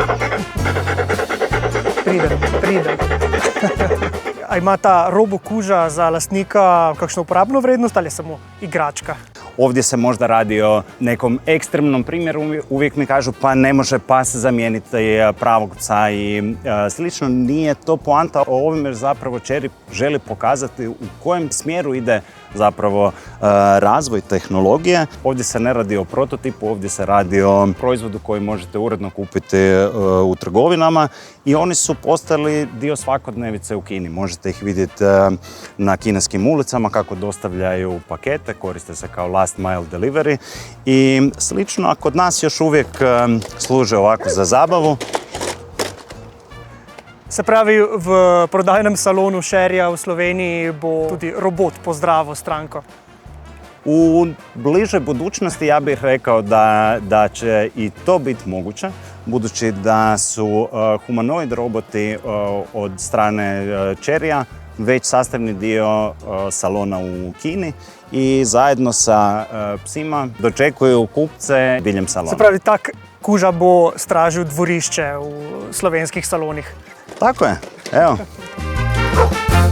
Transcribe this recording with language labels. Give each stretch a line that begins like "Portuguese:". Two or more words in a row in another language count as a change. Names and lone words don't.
Slovenian: Pride. A ima ta robokuža za lastnika kakšno uporabno vrednost ali je samo igračka?
Croatian: Ovdje se možda radi o nekom ekstremnom primjeru, uvijek mi kažu pa ne može pas zamijeniti pravog psa i slično. Nije to poanta o ovome, jer zapravo Chery želi pokazati u kojem smjeru ide zapravo razvoj tehnologije. Ovdje se ne radi o prototipu, ovdje se radi o proizvodu koji možete uredno kupiti u trgovinama i oni su postali dio svakodnevice u Kini. Možete ih vidjeti na kineskim ulicama kako dostavljaju pakete, koriste se kao
English: last mile delivery
Croatian: i slično, a kod nas još uvijek služe ovako za zabavu.
Slovenian: Se pravi, v prodajnem salonu Cheryja v Sloveniji bo tudi robot pozdravil stranko?
Croatian: U bližoj budućnosti ja bih rekao da će i to biti moguće, budući da su humanoid roboti od strane Cheryja već sastavni dio salona u Kini i zajedno sa psima dočekuju kupce diljem salona.
Slovenian: Se pravi, tak kuža bo stražil dvorišče v slovenskih salonih?
Croatian: Tako je, evo.